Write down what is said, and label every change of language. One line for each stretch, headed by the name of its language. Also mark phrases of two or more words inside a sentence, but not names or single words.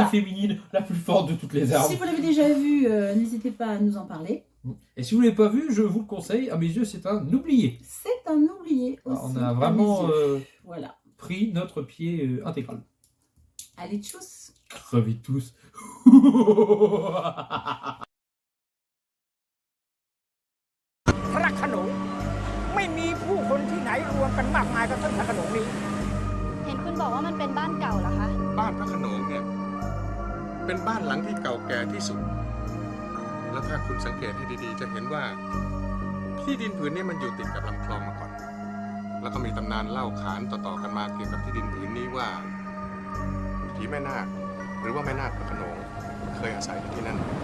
French: féminine la plus forte de toutes les armes. Si vous l'avez déjà vu, n'hésitez pas à nous en parler. Et si vous ne l'avez pas vu, je vous le conseille. À mes yeux, c'est un oublié. C'est un oublié aussi. On a à vraiment mes yeux. Voilà. pris notre pied intégral. Allez, tchuss. Crevez tous.
Thai: พระโขนงไม่มีผู้คนที่ไหนรวมกันมากมายกับต้นพระโขนงนี้ เห็นคุณบอกว่ามันเป็นบ้านเก่าเหรอคะ บ้านพระโขนงเนี่ยเป็นบ้านหลังที่เก่าแก่ที่สุด แล้วถ้าคุณสังเกตให้ดีๆ จะเห็นว่าผที่ดินผืนนี้มันอยู่ติดกับลำคลองมาก่อน แล้วก็มีตำนานเล่าขานต่อๆกันมาเกี่ยวกับที่ดินผืนนี้ว่าผีแม่นาคหรือว่าแม่นาคพระโขนงเคยอาศัยอยู่ที่นั่น